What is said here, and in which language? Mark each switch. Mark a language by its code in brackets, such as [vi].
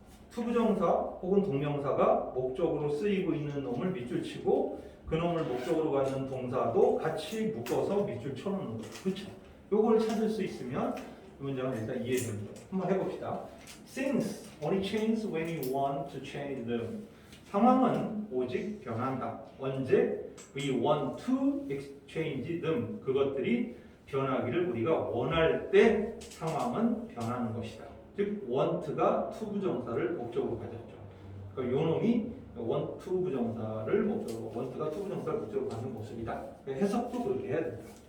[ko] 투부정사 혹은 동명사가 목적으로 쓰이고 있는 놈을 밑줄 치고 그 놈을 목적으로 갖는 동사도 같이 묶어서 밑줄 쳐놓는 거죠. 그렇죠? 요걸 찾을 수 있으면 이 문장은 일단 이해됩니다. 한번 해봅시다. [en] Things only change when you want to change them. [ko] 상황은 오직 변한다. 언제? [en] We want to exchange them. [ko] 그것들이 변하기를 우리가 원할 때 상황은 변하는 것이다. 즉 want가 to 부정사를 목적으로 가졌죠. 그러니까 요 놈이 want to 부정사를 목적으로, want가 to 부정사를 목적으로 갖는 모습이다. 해석도 그렇게 해야 된다.